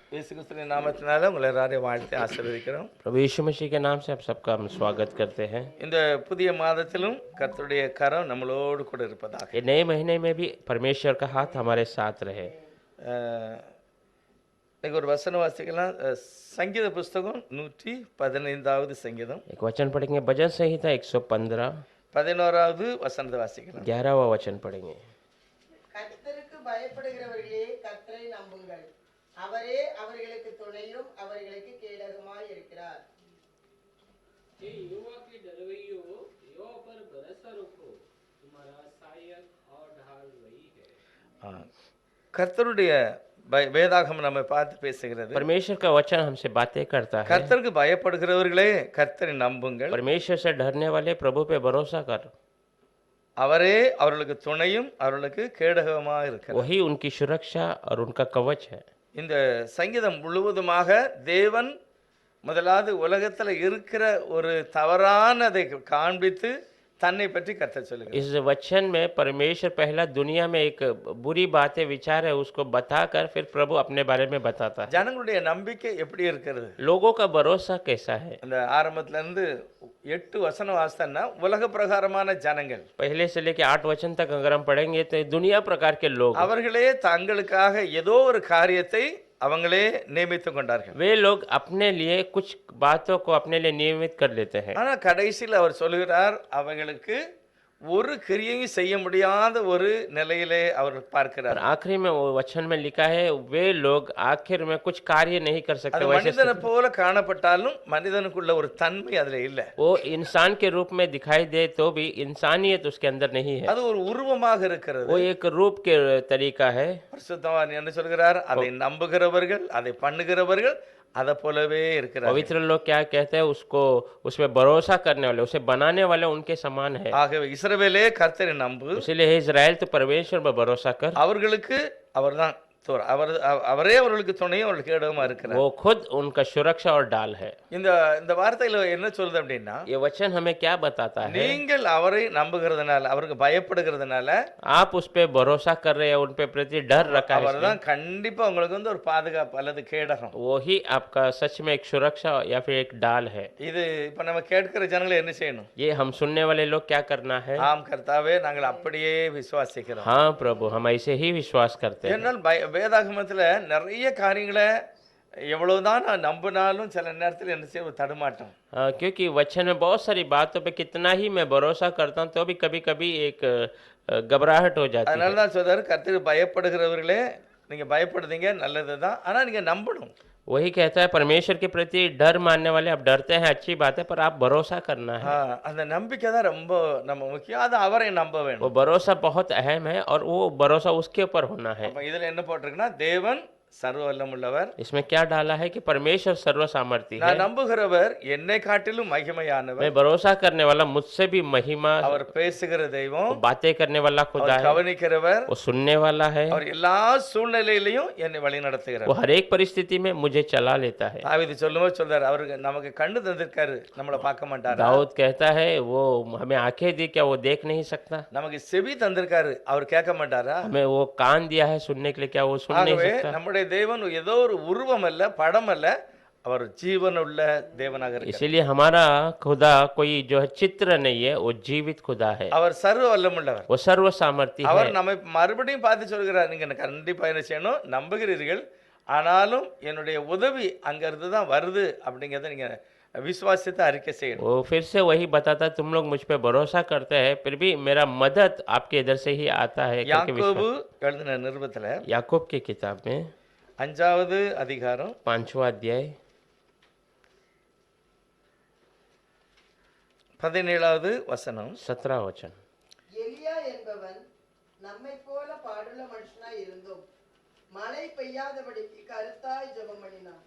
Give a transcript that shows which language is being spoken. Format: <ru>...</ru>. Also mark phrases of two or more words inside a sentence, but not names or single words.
<ta>இயேசு கிறிஸ்துவின் நாமத்தினால உங்களை எல்லாரையும் வாழ்த்தி ஆசீர்வதிக்கிறோம்.</ta> <hi>प्रभु यीशु मसीह के नाम से आप सबका हम स्वागत करते हैं।</hi> <ta>இந்த புதிய மாதத்திலும் கர்த்தருடைய கரம் நம்மளோடு கூட இருப்பதாக.</ta> <hi>ये नए महीने में भी परमेश्वर का हाथ हमारे साथ रहे।</hi> <ta>இன்னைக்கு ஒரு வசனம் வாசிக்கலாம். சங்கீத புஸ்தகம் 115வது சங்கீதம்.</ta> <hi>एक वचन पढ़ेंगे भजन संहिता 115</hi> <ta>11வது வசனத்தை வாசிக்கலாம்.</ta> <hi>11वां वचन पढ़ेंगे।</hi> <ta>கர்த்தருக்கு பயப்படுகிறவர்களே கர்த்தரை நம்புங்கள், அவரே அவர்களுக்கு துணையும் அவர்களுக்கு கேடகமாய் இருக்கிறார்.</ta> <hi>हे युवा के डरवैयो, यहोवा पर भरोसा रखो, तुम्हारा सहायक और ढाल वही है।</hi> <ta>கர்த்தருடைய வேதாகமம் நம்ம பார்த்து பேசுகிறது.</ta> <hi>परमेश्वर का वचन हमसे बातें करता है।</hi> <ta>கர்த்தருக்கு பயப்படுகிறவர்களே கர்த்தரை நம்புங்கள்,</ta> <hi>परमेश्वर से डरने वाले प्रभु पे भरोसा कर,</hi> <ta>அவரே அவர்களுக்கு துணையும் அவர்களுக்கு கேடகமாக இருக்கிறார்.</ta> <hi>वही उनकी सुरक्षा और उनका कवच है।</hi> <ta>இந்த சங்கீதம் முழுவதுமாக தேவன் முதலாவது உலகத்தில் இருக்கிற ஒரு தவறானதை காண்பித்து தன்னை பற்றி கர்த்தர் சொல்லுகிறார்.</ta> <hi>इस वचन में परमेश्वर पहला दुनिया में एक बुरी बातें विचार है उसको बताकर फिर प्रभु अपने बारे में बताता है।</hi> <ta>ஜனங்களுடைய நம்பிக்கை எப்படி இருக்கிறது?</ta> <hi>लोगों का भरोसा कैसा है?</hi> <ta>அந்த ஆரம்பத்துல இருந்து 8 வசனம் வாசித்தா உலக பிரகாரமான ஜனங்கள்,</ta> <hi>पहले से लेके 8 वचन तक अगर हम पढ़ेंगे तो दुनिया प्रकार के लोग,</hi> <ta>அவர்களே தங்களுக்காக ஏதோ ஒரு காரியத்தை அவங்களே நியமித்துக் கொண்டார்கள்.</ta> <hi>वे लोग अपने लिए कुछ बातों को अपने लिए नियमित कर लेते हैं।</hi> <ta>ஆனா கடைசியில் அவர் சொல்லுகிறார், அவங்களுக்கு ஒரு கிரியையும் செய்ய முடியாத ஒரு நிலையிலே அவர்</ta> <hi>और</hi> <ta>பார்க்கிறார்.</ta> <hi>आखिरी में वो वचन में लिखा है वे लोग आखिर में कुछ कार्य नहीं कर</hi> <ta>அது</ta> <hi>सकते। वैसे</hi> <ta>மனிதனை போல காணப்பட்டாலும் மனிதனுக்குள்ள ஒரு தன்மை அதுல இல்லை.</ta> <hi>वो इंसान के रूप में दिखाई दे तो भी इंसानियत उसके अंदर नहीं है।</hi> <ta>அது ஒரு உருவமாக இருக்கிறது.</ta> <hi>वो एक रूप के तरीका है।</hi> <ta>பரிசுத்தவான் என்ன சொல்கிறார்? அதை நம்புகிறவர்கள், அதை பண்ணுகிறவர்கள் அதை போலவே இருக்கிறார்.</ta> <hi>पवित्र लोग क्या कहते हैं उसको, उसमें भरोसा करने वाले, उसे बनाने वाले उनके समान है।</hi> <ta>ஆகவே இஸ்ரவேலே கர்த்தரை நம்பு,</ta> <hi>इसीलिए हे इजराइल तो परमेश्वर पर भरोसा कर,</hi> <ta>அவர்களுக்கு அவர்தான் அவரே அவர்களுக்கு துணையும் அவர்களுக்கு கேடகமா இருக்கிறார்.</ta> <hi>वो खुद उनका सुरक्षा और डाल है।</hi> <ta>இந்த இந்த வார்த்தையில என்ன சொல்லுது அப்படின்னா,</ta> <hi>ये वचन हमें क्या बताता है?</hi> <ta>நீங்கள் அவரை நம்புகிறதுனால, அவருக்கு பயப்படுகிறதுனால,</ta> <hi>आप उस पे भरोसा कर रहे हैं, उन पे प्रति डर रखा है,</hi> <ta>அவர்தான் கண்டிப்பா உங்களுக்கு வந்து ஒரு பாதுகாப்பு அல்லது கேடகம்.</ta> <hi>वही आपका सच में एक सुरक्षा या फिर एक डाल है।</hi> <ta>இது இப்ப நம்ம கேட்கிற ஜனங்களை என்ன செய்யணும்?</ta> <hi>ये हम सुनने वाले लोग क्या करना है?</hi> <ta>ஆம் கர்த்தாவே, நாங்கள் அப்படியே விசுவாசிக்கிறோம்.</ta> <hi>हाँ प्रभु, हम ऐसे ही विश्वास करते हैं।</hi> <ta>என்னால் வேதாகமத்துல நிறைய காரியங்களை எவ்வளவுதான் நான் நம்பினாலும் சில நேரத்தில் என்ன செய்ய தடுமாட்டோம்.</ta> <hi>क्योंकि वचन में बहुत सारी बातों पे कितना ही मैं भरोसा करता हूँ तो भी कभी कभी एक घबराहट हो जाती है।</hi> <ta>அதனால தான் சொல்றாரு, கர்த்தருக்கு பயப்படுகிறவர்களே நீங்க பயப்படுறீங்க நல்லதுதான், ஆனா நீங்க நம்பணும்.</ta> <hi>वही कहता है परमेश्वर के प्रति डर मानने वाले आप डरते हैं, अच्छी बात है, पर आप भरोसा करना है।</hi> <ta>அந்த நம்பிக்கை தான் ரொம்ப நம்ம முக்கியம். அது அவரை நம்ப</ta> <hi>वो</hi> <ta>வேணும்.</ta> <hi>भरोसा बहुत अहम है और वो भरोसा उसके ऊपर होना है।</hi> <ta>அப்ப இதுல என்ன போட்டிருக்குன்னா, தேவன் சர்வ வல்லமுள்ளவர்,</ta> <hi>इसमें क्या डाला है कि परमेश्वर सर्व सामर्थी है।</hi> <ta>நான் நம்புகிறவர் என்னை காட்டிலும் மகிமையானவர்,</ta> <hi>मैं भरोसा करने वाला मुझसे भी महिमा,</hi> <ta>அவர் பேசுகிற தெய்வம்,</ta> <hi>वो बातें करने वाला खुदा</hi> <ta>அவர்</ta> <hi>है,</hi> <ta>கவனிக்கிறவர்,</ta> <hi>वो सुनने वाला है,</hi> <ta>அவர் எல்லா சூழ்நிலையிலையும் என்னை வழி</ta> <hi>वो</hi> <ta>நடத்துகிறார்.</ta> <hi>हर एक परिस्थिति में मुझे चला लेता है।</hi> <ta>தாவீது சொல்லும்போது சொல்றாரு, அவருக்கு நமக்கு கண்ணு தந்திருக்காரு, நம்மளை பார்க்க மாட்டாரா?</ta> <hi>दाऊद कहता है वो हमें आंखें दी, क्या वो देख नहीं सकता?</hi> <ta>நமக்கு செவி தந்திருக்காரு, அவர் கேட்க மாட்டாரா?</ta> <hi>हमें वो कान दिया है सुनने के लिए, क्या वो सुन नहीं</hi> <ta>ஆகவே</ta> <hi>सकता?</hi> <ta>நம்முடைய தேவன் ஏதோ ஒரு உருவம் அல்ல, படம் அல்ல, அவர் ஜீவனுள்ள தேவனாக இருக்கிறார்.</ta> <hi>इसीलिए हमारा खुदा कोई जो है चित्र नहीं है, वो जीवित खुदा है,</hi> <ta>அவர் சர்வ வல்லமுள்ளவர்.</ta> <hi>वो सर्व सामर्थी</hi> <ta>அவர்</ta> <hi>है।</hi> <ta>நம்மை மறுபடியும் பார்த்து சொல்கிறார், நீங்க எனக்கு கண்டிப்பா என்ன செய்யணும்? நம்புகிறீர்கள், ஆனாலும் என்னுடைய உதவி அங்க இருந்து தான் வருது அப்படிங்கறத நீங்க விசுவாசித்து அறிக்கை செய்யணும்.</ta> <hi>वो फिर से वही बताता है, तुम लोग मुझ पे भरोसा करते हैं, फिर भी मेरा मदद आपके इधर से ही आता है करके</hi> <ta>யாக்கோபு</ta> <hi>विश्वास।</hi> <ta>எழுதின நிருபத்துல</ta> <hi>याकूब की किताब में</hi> <ta>5வது அதிகாரம்</ta> <hi>5वां अध्याय</hi> <ta>17வது வசனம்.</ta> <hi>17 वचन।</hi> <ta>எலியா என்பவன் நம்மை போல பாடுள்ள மனுஷனாய் இருந்தோம், மழை பெய்யாதபடிக்கு கருத்தாய் ஜெபம் பண்ணினான்.</ta>